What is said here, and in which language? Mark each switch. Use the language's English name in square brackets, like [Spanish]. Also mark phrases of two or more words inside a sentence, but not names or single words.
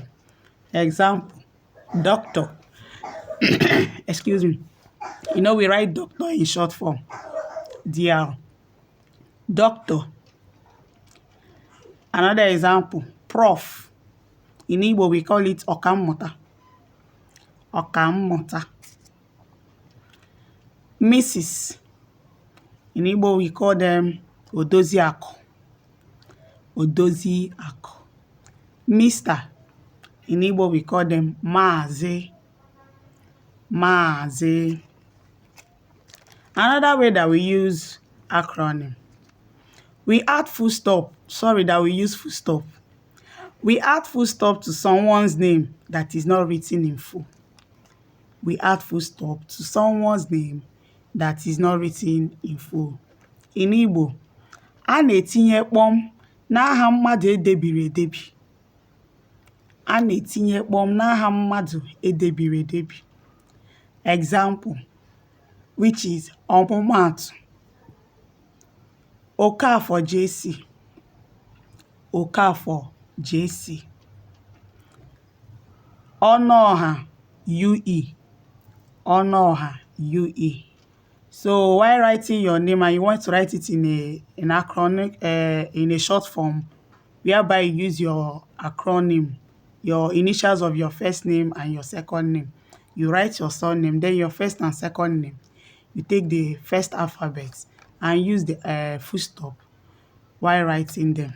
[English] Example, doctor. Excuse me. You know, we write doctor in short form. DR. Doctor. Another example, prof. In Igbo, we call it ọkammụta. [Igbo] Ọkammụta. Mrs. [English] In Igbo, we call them odoziakụ. [Igbo] Odoziakụ. [English] Mr. In Igbo, we call them Maazị. [Igbo] Maazị. [English] Another way that we use acronym, we add full stop. Sorry that we use full stop. We add full stop to someone's name that is not written in full. We add full stop to someone's name that is not written in full. In Igbo, [Igbo] a na-etinye kpọm n'aha mmadụ edebiri edebi. A na-etinye kpọm n'aha mmadụ edebiri edebi. [English] Example, which is ọmụmaatụ: Okafor JC. Okafor JC. Ọnụọha UE. Ọnụọha UE. So while writing your name and you want to write it in an acronym, in a short form, whereby you use your acronym, your initials of your first name and your second name. You write your surname, then your first and second name. You take the first alphabet and use the full stop while writing them.